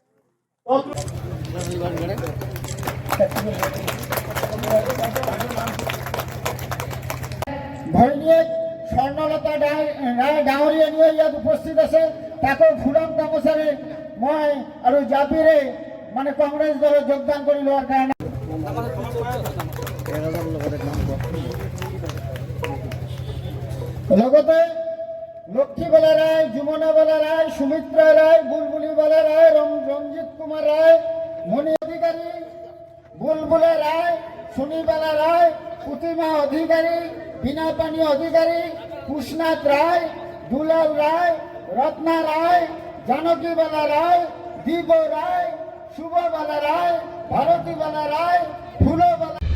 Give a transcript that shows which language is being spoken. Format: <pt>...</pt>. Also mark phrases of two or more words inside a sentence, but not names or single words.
<as>ভৈনীয়েক স্বৰ্ণলতা ৰায় ডাঙৰীয়ানীয়ে ইয়াত উপস্থিত আছে, তাকো ফুলাম গামোচাৰে মই আৰু জাপিৰে মানে কংগ্ৰেছ দলত যোগদান কৰি লোৱাৰ কাৰণে লগতে লক্ষ্মীবালা রায়, যমুনাবালা রায়, সুমিত্রা রায়, বুলবুলিবালা রায়, রঞ্জিত কুমার রায়, মণি অধিকারী, বুলবুলা রায়, সুনীবালা রায়, প্রতিমা অধিকারী, বিনাপানি অধিকারী, কুশনাথ রায়, দুলাল রায়, রত্না রায়, জানকীবালা রায়, দীপ রায়, শুভবালা রায়, ভারতীবালা রায়, ফুলবালা</as>